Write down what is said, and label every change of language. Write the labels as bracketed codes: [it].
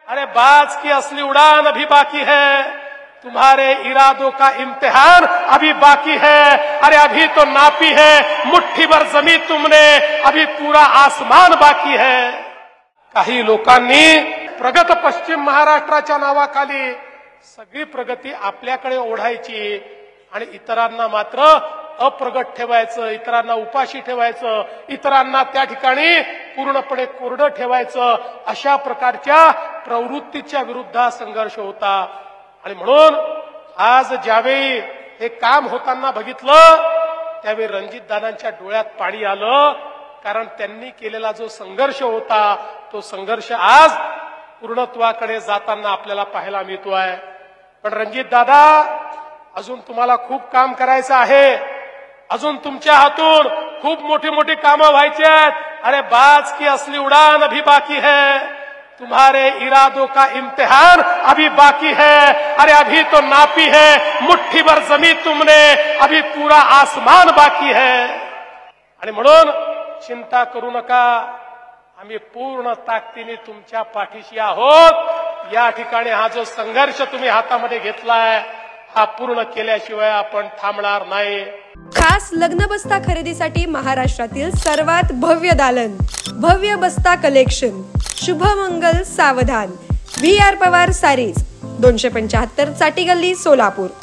[hi] अरे बाज की असली उड़ान अभी बाकी है, तुम्हारे इरादों का इम्तिहान अभी बाकी है। अरे अभी तो नापी है मुट्ठी भर जमीन तुमने, अभी पूरा आसमान बाकी है। [mr] काही लोकांनी प्रगत पश्चिम महाराष्ट्राच्या नावाखाली सगळी प्रगती आपल्याकडे ओढायची आणि इतरांना मात्र अप्रगत ठेवायचं, इतरांना उपाशी ठेवायचं, इतरांना त्या ठिकाणी पूर्णपणे कोरडं ठेवायचं, अशा प्रकारच्या प्रवृत्तीच्या विरुद्ध हा संघर्ष होता। आणि म्हणून आज ज्यावेळी हे काम होताना बघितलं त्यावेळी रणजितदादांच्या डोळ्यात पाणी आलं, कारण त्यांनी केलेला जो संघर्ष होता तो संघर्ष आज पूर्णत्वाकडे जाताना आपल्याला पाहायला मिळतोय। पण रणजितदादा, अजून तुम्हाला खूप काम करायचं आहे, अजून तुमच्या हातून खूप मोठी मोठी कामं व्हायची आहेत। [hi] अरे बाज की असली उड़ान अभी बाकी है, तुम्हारे इरादों का इम्तिहान अभी बाकी है। अरे अभी तो नापी है मुट्ठी भर जमीन तुमने, अभी पूरा आसमान बाकी है। [mr] आणि म्हणून चिंता करू नका, आम्ही पूर्ण ताकदीने तुमच्या पाठीशी आहोत। या ठिकाणी हा जो संघर्ष तुम्ही हातामध्ये घेतलाय हा पूर्ण केल्याशिवाय आपण थांबणार नाही। खास लग्न बस्ता खरेदीसाठी महाराष्ट्रातील सर्वात भव्य दालन, भव्य बस्ता कलेक्शन, शुभमंगल सावधान, VR पवार सारीज, 275 चाटी गल्ली सोलापूर।